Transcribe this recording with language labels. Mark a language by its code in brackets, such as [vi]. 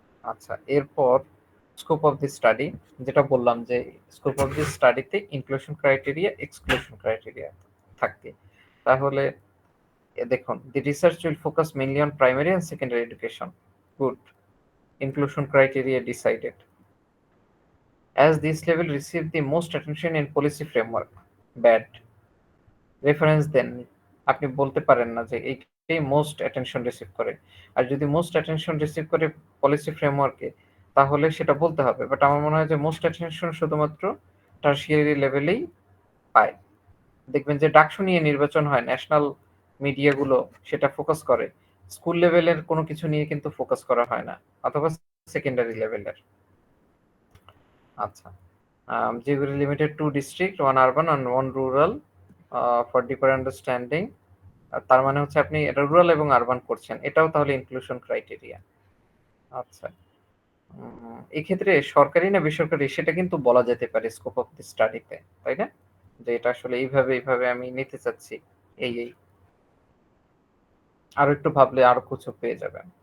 [bn] আচ্ছা, এরপর scope of the study, যেটা বললাম যে scope of the স্টাডিতে inclusion criteria, exclusion criteria থাকবে। তাহলে দেখুন, [en] The research will focus mainly on primary and secondary education. Good. Inclusion criteria decided as this level receive the most attention in policy framework. Bad. [bn] Reference দেন, আপনি বলতে পারেন না যে এইটাই most attention receive করে। আর যদি মোস্ট অ্যাটেনশন রিসিভ করে policy ফ্রেমওয়ার্কে, তাহলে সেটা বলতে হবে। বাট আমার মনে হয় যে মোস্ট অ্যাটেনশন শুধুমাত্র টারশিয়ারি লেভেলেই পায়। দেখবেন যে ডাকসু নিয়ে নির্বাচন হয়, ন্যাশনাল মিডিয়াগুলো সেটা ফোকাস করে। স্কুল লেভেলের কোনো কিছু নিয়ে কিন্তু ফোকাস করা হয় না, অথবা সেকেন্ডারি লেভেলের। [en] আচ্ছা, geography limited to district, one urban and one rural for deeper understanding. [bn] তার মানে হচ্ছে আপনি এটা রুরাল এবং আরবান করছেন, এটাও তাহলে ইনক্লুশন ক্রাইটেরিয়া। আচ্ছা, এক্ষেত্রে সরকারি না বেসরকারি সেটা কিন্তু বলা যেতে পারে স্কোপ অফ দি স্টাডিতে, তাই না? যে এটা আসলে এইভাবে এইভাবে আমি নিতে চাচ্ছি, এই আরো একটু ভাবলে আরো কিছু পেয়ে যাবেন।